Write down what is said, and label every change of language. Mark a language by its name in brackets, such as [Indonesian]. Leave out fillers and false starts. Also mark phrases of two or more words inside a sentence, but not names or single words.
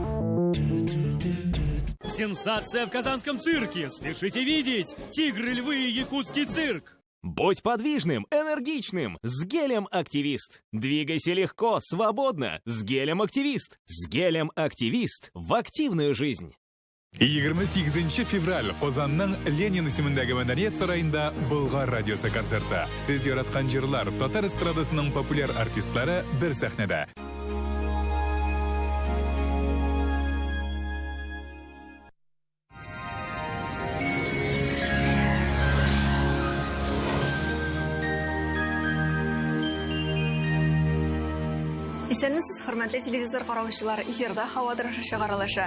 [Russian] Сенсация в Казанском цирке. Спешите видеть. Тигры, львы и якутский цирк. Будь подвижным, энергичным с гелем «Активист». Двигайся легко, свободно с гелем «Активист». С гелем «Активист» в активную жизнь. [Tatar] 28 февраль Озанның Ленин исемендәге Мәдәният сарайында Болгар радиосы концерты. Сез яраткан җырлар татар эстрадасының популяр артистлары бер сәхнәдә. Исәнмесез, хөрмәтле телевизор караучылар, эфирда һава торышы чыгарылышы.